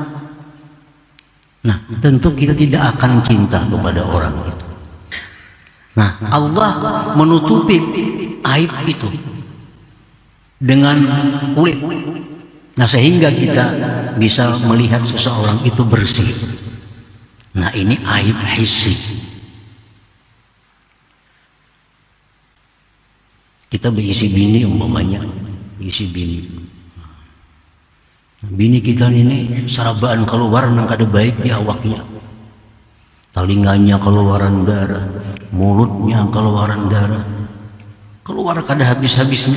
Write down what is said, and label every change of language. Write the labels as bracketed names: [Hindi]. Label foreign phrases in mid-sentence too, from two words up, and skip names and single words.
[Indonesian] Nah, tentu kita tidak akan cinta kepada orang itu. Nah, Allah menutupi aib itu dengan kulit. Nah, sehingga kita bisa melihat seseorang itu bersih. Nah, ini aib hissi. [Banjar] Kita berisi bini umpamanya, isi bini. Bini kita ini sarabaan keluar nang kada baik di awaknya. Telinganya keluaran darah, mulutnya keluaran darah, keluar kada habis-habisnya.